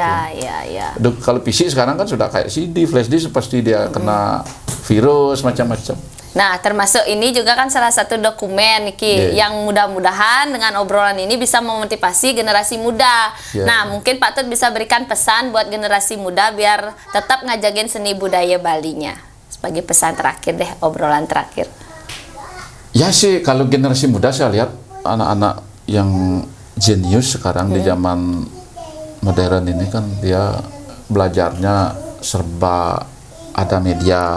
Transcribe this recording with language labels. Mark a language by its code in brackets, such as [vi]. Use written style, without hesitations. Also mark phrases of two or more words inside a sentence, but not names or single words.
[id] Kalau fisik sekarang kan sudah kayak CD, [en] flash disk, [id] pasti dia kena virus macam-macam. Nah, termasuk ini juga kan salah satu dokumen Niki yang mudah-mudahan dengan obrolan ini bisa memotivasi generasi muda. Nah, mungkin Pak Tut bisa berikan pesan buat generasi muda biar tetap ngajagin seni budaya Balinya. Sebagai pesan terakhir deh, obrolan terakhir. Ya sih, kalau generasi muda saya lihat anak-anak yang jenius sekarang di zaman modern ini kan dia belajarnya serba ada media.